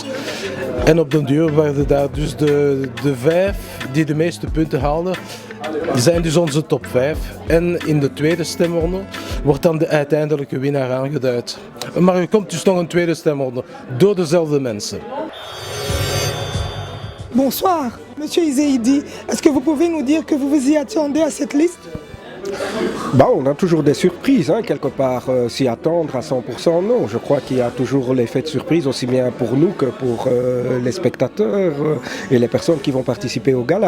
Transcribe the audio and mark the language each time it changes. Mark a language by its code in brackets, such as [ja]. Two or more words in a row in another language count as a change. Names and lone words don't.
[nl] En op den duur werden daar dus de 5 die de meeste punten haalden, zijn dus onze top 5. En in de tweede stemronde wordt dan de uiteindelijke winnaar aangeduid. Maar er komt dus nog een tweede stemronde door dezelfde mensen. [fr] Bonsoir, Monsieur Izeidi. Est-ce que vous pouvez nous dire que vous vous y attendez à cette liste? Bah, on a toujours des surprises, hein, quelque part. S'y attendre à 100%, non. Je crois qu'il y a toujours l'effet de surprise, aussi bien pour nous que pour les spectateurs et les personnes qui vont participer au gala.